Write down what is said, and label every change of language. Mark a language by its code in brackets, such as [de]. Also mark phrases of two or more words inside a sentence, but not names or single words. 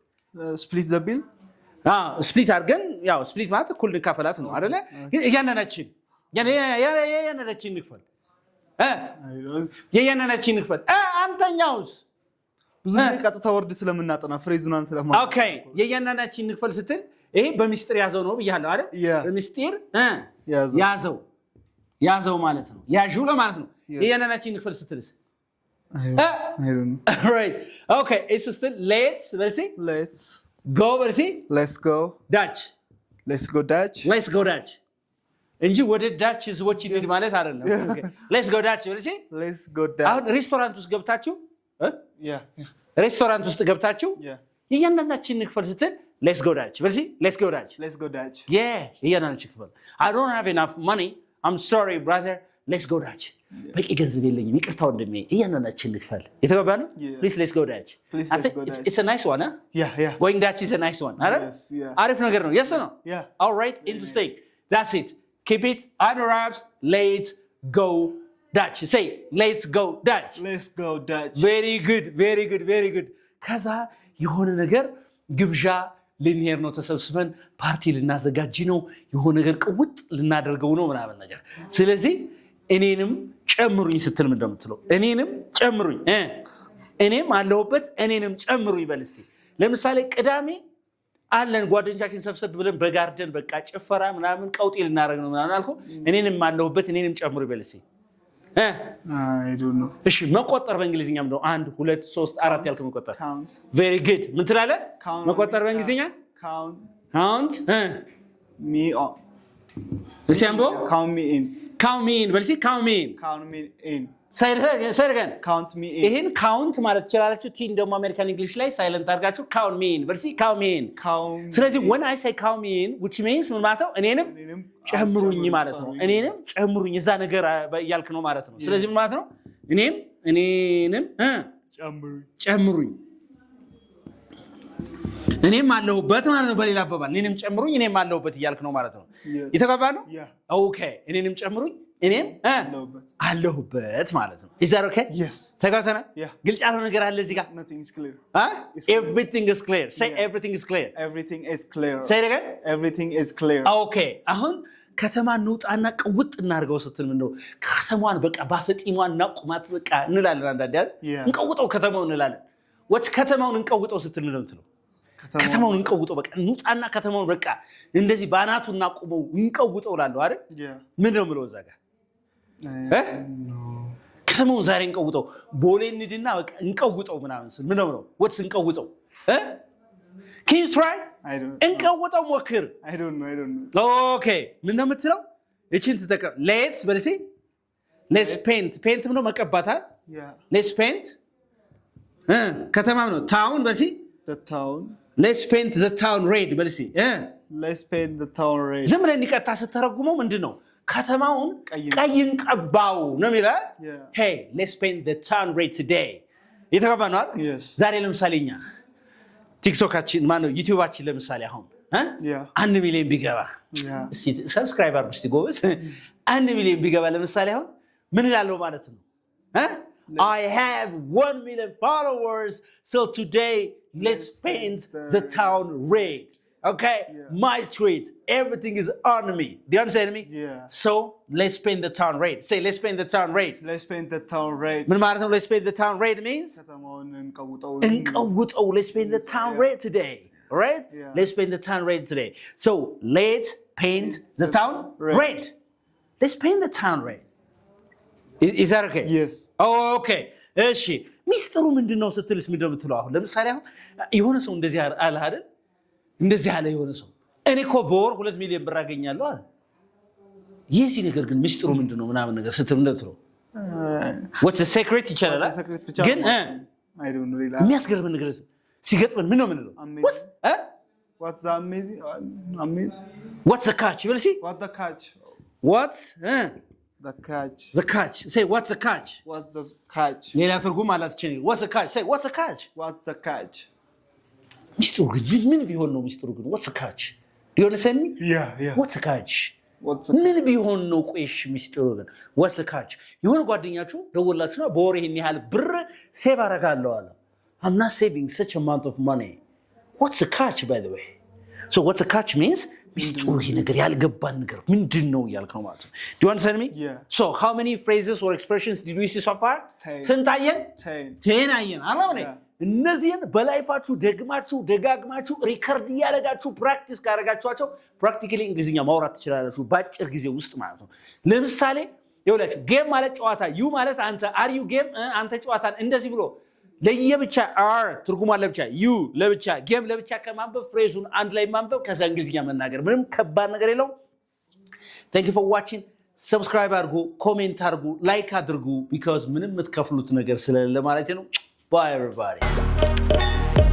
[en] Split the bill. [am] ስፕሊት አድርገን ያው ስፕሊት ማለት እኩል እንካፈላት ነው አይደለ እያንዳንዳችን እንክፈል የያንዳንዳችን እንክፈል አንተኛውስ ብዙ ጊዜ ቀጥታ ወርድ ስለምናጠና ፍሬዙናን ስለማለት ኦኬ የያንዳንዳችን እንክፈል ስትል ይሄ በሚስጥር ያዘው ነው ብያለሁ አይደል በሚስጥር ያዘው ማለት ነው ያዡ ለማለት ነው የያንዳንዳችን እንክፈል ስትልስ [en] I don't know. right okay it's still let's go Let's go Dutch [am] እንጂ ወደ ዳች ህዝቦች እንሂድ ማለት አይደለም [en] let's go Dutch [am] አሁን ሬስቶራንት ውስጥ ገብታችሁ ሬስቶራንት ውስጥ ገብታችሁ የያንዳንዳችን እንክፈል ስትል [en] let's go Dutch yeah [am] የያንዳንዳችን እንክፈል [en] I don't have enough money I'm sorry brother let's go Dutch [am] በቂ ገንዘብ የለኝም ይቅርታው እንደሚ የያንዳንዳችን እንክፈል የተባባ ነው [en] please let's go Dutch it's a nice one yeah going Dutch is a nice one [am] አሪፍ ነገር ነው [en] yes no all right interesting that's it keep it under wraps let's go Dutch say let's go Dutch very good [am] ከዛ የሆነ ነገር ግብዣ ልንሄድ ነው ተሰብስበን ፓርቲ ልናዘጋጅ ነው የሆነ ነገር ቅውጥ ልናደርገው ነው ምናምን ነገር ስለዚህ እኔንም ጨምሩኝ ስትል ምን እንደምትለው እኔንም ጨምሩኝ እኔም አለሁበት እኔንም ጨምሩኝ በልስቲ ለምሳሌ ቅዳሜ አለን ጓደኞቻችን ሰብሰብ ብለን በጋርደን በቃ ጭፈራ ምናምን ቀውጤ ልናደርግ ነው ምናምን አልኩ እኔንም አለሁበት እኔንም ጨምሩኝ በልስቲ [en] I don't know. [am] እሺ መቆጠር በእንግሊዝኛም ነው 1 2 3 4 ያልከ መቆጠር [en] Count. very good [am] ምን ትላለህ [en] Count. [am] መቆጠር በእንግሊዝኛ [en] Count count me on. [am] እስቲ አንቦ [en] count me in count me in በልሲ count me in count me in [am] ሳይረገን [en] count me in [am] ይሄን ካውንት ማለት ትችላላችሁ ቲ እንደውም [en] American English [am] ላይ ሳይለንት አድርጋችሁ [en] count me in [am] በልሲ [en] count me in [am] ስለዚህ [en] when I say count me in which means [am] ምን ማለት ነው እኔንም ጨምሩኝ ማለት ነው እኔንም ጨምሩኝ እዛ ነገር ያልክ ነው ማለት ነው ስለዚህ ምን ማለት ነው እኔንም ጨምሩኝ እኔም አለሁበት ማለት ነው በሌላ አባባል እኔንም ጨምሩኝ እኔም አለሁበት ይያልክ ነው ማለት ነው ይተጋባ ነው ኦኬ እኔንም ጨምሩኝ እኔም አለሁበት ማለት ነው [en] is that okay yes [am] ተጋተና ግልጽ ያለው ነገር አለ እዚህ ጋር [en] nothing is clear everything is clear say everything is clear everything is clear say it again everything is clear [am] okay አሁን ከተማ እንውጣና ቅውጥ እናርገው ስትል ምን ነው ከተማዋን በቃ ባፈጢሟን ናቁማት በቃ እንላለን አንዳንዴ እንቀውጠው ከተማውን እንላለን ወጥ ከተማውን እንቀውጠው ስትል ነው የምትለው ከተማውን እንቀውጠው በቃ እንውጣና ከተማውን በቃ እንደዚህ ባናቱ እናቁመው እንቀውጠው ላለው አይደል ምን ነው ምለው እዛ ጋር ከተማውን ዛሬ እንቀውጠው ቦሌ እንድና በቃ እንቀውጠው ምናምን ስል ምን ነው ወጥስ እንቀውጠው [en] can you try [am] እንቀውጠው ሞክር [en] I don't know [am] okay ምን ነው የምትለው እቺን ተጠቀም let's በልሲ [en] let's paint [am] ምን ነው መቀባታ [en] let's paint [am] ከተማም ነው town በልሲ [en] the town let's paint the town red በልሲ let's paint the town red [am] ዝም ብለን እንቀጣ ስተረጉመው ምንድነው ከተማውን ቀይን ቀባው ነው የሚለው [en] hey let's paint the town red today [am] ይተባባናል ዛሬ ለምሳሌኛ ቲክቶካችን ማነው ዩቲዩባችን ለምሳሌ አሁን 1 ሚሊዮን ቢገባ እስቲ ሰብስክራይበር እስቲ ጎበዝ 1 ሚሊዮን ቢገባ ለምሳሌ አሁን ምን ይላል ማለት ነው [en] I have 1 million followers so today let's paint the town red okay my tweet everything is on me do you understand me so let's paint the town red say let's paint the town red let's paint the town red [am] ምን ማለት ነው [en] let's paint the town red means [am] ከተማውን እንቀውጠው [en] let's paint the town red today right let's paint the town red today so let's paint the town red let's paint the town red is that okay yes [am] okay እሺ ሚስጥሩ ምንድነው ስትልስ ምንድነው የምትለው አሁን ለምሳሌ አሁን የሆነ ሰው እንደዚህ አለ አይደል እንደዚህ አለ የሆነ ሰው እኔ እኮ በወር 2 ሚሊዮን ብር አገኛለሁ አለ የዚህ ነገር ግን ሚስጥሩ ምንድነው ምናምን ነገር ስትል እንደትለው [en] what's the secret [am] ይቻላል ግን [en] I don't know really [am] የሚያስገርም ነገር ሲገጥመን ምን ነው ምንለው [en] what's the amazing what's the catch you will see what's the catch what's the catch the catch say what's the catch what's the catch [am] ሌላ ትርጉም አላት እቺ [en] what's the catch say what's the catch what's the catch [am] ሚስጥሩ ግን ምን ቢሆን ነው ሚስጥሩ ግን [en] what's the catch do you understand me yeah what's the catch [am] ምን ቢሆን ነው ቆይሽ ሚስጥሩ ግን [en] what's the catch [am] የሆነ ጓደኛችሁ ደወላችሁና በወር ይሄን ያህል ብር ሴቭ አረጋለሁ አለ [en] I'm not saving such amount of money what's the catch by the way so what's the catch means [am] ሚስጥሩ ይሄ ነገር ያልገባን ነገር ምንድነው ያልከው ማለት ነው [en] do you understand me so how many phrases or expressions did we see so far [am] ስንታየን 10 አየን አላውኔ እነዚህን በላይፋችሁ ደግማችሁ ደጋግማችሁ ሪከርድ ያደረጋችሁ ፕራክቲስ ካደረጋችኋቸው ፕራክቲካሊ እንግሊዝኛ ማውራት ትችላላችሁ በአጭር ጊዜ ውስጥ ማለት ነው ለምሳሌ ይኸውላችሁ ጌም ማለት ጨዋታ ዩ ማለት አንተ [en] are you game [am] አንተ ጨዋታን እንደዚህ ብሎ ለየብቻ አር ትርጉም አለ ብቻ ዩ ለብቻ ጌም ለብቻ ከማንበብ ፍሬዙን አንድ ላይ ማንበብ ከዛ እንግሊዝኛ መናገር ምንም ከባድ ነገር የለው [en] thank you for watching [am] subscribe አድርጉ ኮሜንት አድርጉ ላይክ አድርጉ because ምንም የምትከፍሉት ነገር ስለሌለ ማለት ነው [en] bye everybody